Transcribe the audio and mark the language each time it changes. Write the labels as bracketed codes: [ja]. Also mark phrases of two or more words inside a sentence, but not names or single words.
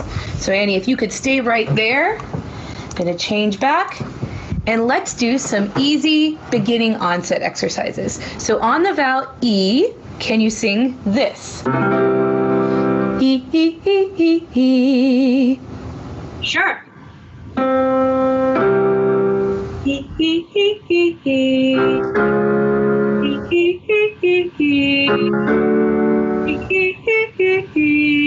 [en] So Annie, if you could stay right there. I'm going to change back. And let's do some easy beginning onset exercises. So on the vowel E, can you sing this? E, E, E, E, E. Sure. E, E, E, E, E. E, E, E, E, E. E, E, E, E, E.